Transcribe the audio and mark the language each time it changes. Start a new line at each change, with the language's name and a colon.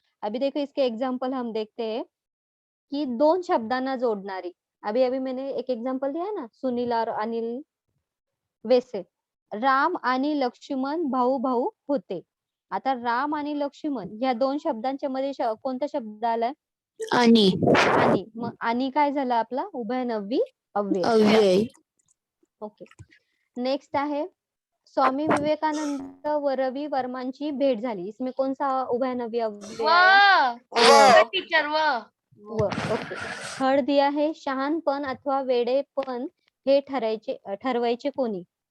Hindi: अभी देखो इसके एग्जाम्पल हम देखते हैं कि
Marathi: दोन शब्दांना जोडणारी।
Hindi: अभी अभी मैंने एक एग्जाम्पल दिया ना, सुनील और अनिल।
Marathi: वैसे राम आणि लक्ष्मण भाऊ भाऊ होते। आता राम आणि लक्ष्मण या दोन शब्दांच्या मध्ये कोणता शब्द आलाय? आणि मग आणि काय झालं आपला? उभयनवी अव्यय। अव्यय ओके। नेक्स्ट आहे स्वामी विवेकानंद व रवी वर्मांची भेट झाली।
Hindi: इसमें कौन सा उभयनवी अव्यय आया?
Marathi: व टीचर व ओके।
Hindi: थर्ड दिया है
Marathi: शहाणपण अथवा वेडेपण हे ठरवायचे कोणी?